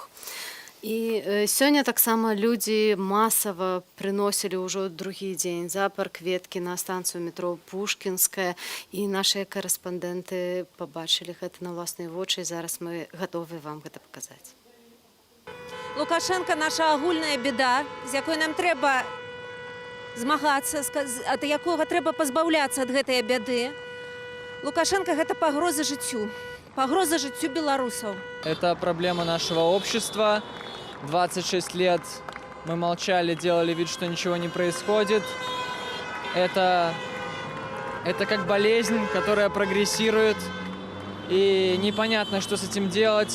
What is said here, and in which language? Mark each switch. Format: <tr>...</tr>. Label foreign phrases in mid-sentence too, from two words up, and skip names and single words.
<be>І сёння таксама людзі масава прыносілі ўжо другі дзень запар кветкі на станцыю метро Пушкінская, і нашыя карэспандэнты пабачылі гэта на ўласныя вочы, і зараз мы гатовы вам гэта паказаць. Лукашенко – наша агульная беда, з якой нам трэба змагацца, ад якога трэба пазбаўляцца ад гэтай бяды. Лукашенко – гэта пагроза жыццю беларусаў.</be> <ru>Это проблема нашего общества. 26 лет мы молчали, делали вид, что ничего не происходит. Это как болезнь, которая прогрессирует. И непонятно, что с этим делать.</ru>